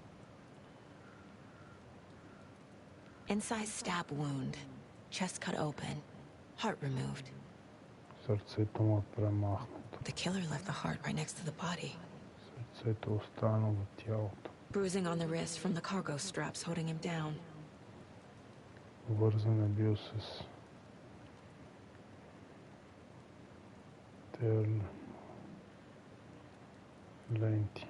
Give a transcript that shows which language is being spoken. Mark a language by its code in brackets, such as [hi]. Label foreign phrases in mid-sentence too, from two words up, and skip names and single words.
[en] Incised stab wound. Chest cut open. Heart removed. [bg] Сърцето му е премахнато. [en] The killer left the heart right next to the body. [bg] Сърцето е останало в тялото. [en] Bruising on the wrist from the cargo straps holding him down. [bg] Вързан е бил с ленти.